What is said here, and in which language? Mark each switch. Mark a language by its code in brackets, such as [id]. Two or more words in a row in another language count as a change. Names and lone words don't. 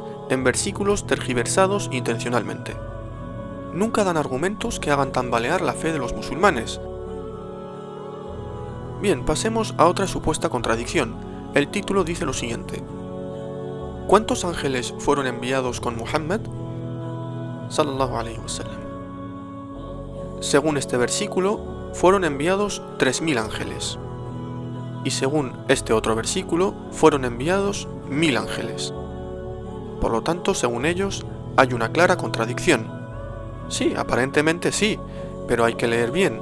[es] En versículos tergiversados intencionalmente. Nunca dan argumentos que hagan tambalear la fe de los musulmanes. Bien, pasemos a otra supuesta contradicción. El título dice lo siguiente. ¿Cuántos ángeles fueron enviados con Muhammad? [ar] صلى الله عليه وسلم. [es] Según este versículo, fueron enviados 3000 ángeles. Y según este otro versículo, fueron enviados 1000 ángeles. Por lo tanto, según ellos, hay una clara contradicción. Sí, aparentemente sí, pero hay que leer bien.